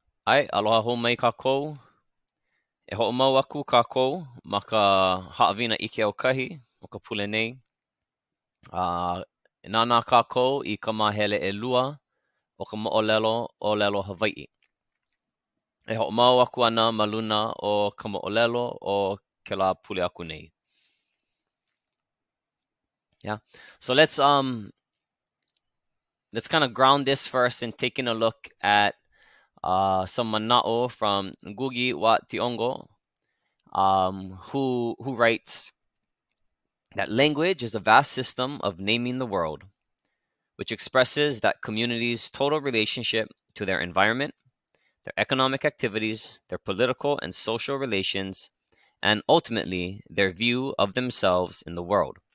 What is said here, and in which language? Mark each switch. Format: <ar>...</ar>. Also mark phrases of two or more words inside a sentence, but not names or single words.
<haw>Ai, aloha hou mai kākou. E ho'omau aku kākou ma ka Haʻawina ʻike Aukahi o ka pule nei. Nānā kākou I ka mahele ʻelua o ka moʻolelo ʻŌlelo Hawaiʻi. E ho'omau aku ana ma luna o ka moʻolelo o kēlā pule aku nei.</haw> <en>Yeah. So let's kind of ground this first in taking a look at some mana'o from Ngugi wa Tiongo, who writes that language is a vast system of naming the world, which expresses that community's total relationship to their environment, their economic activities, their political and social relations, and ultimately their view of themselves in the world.</en>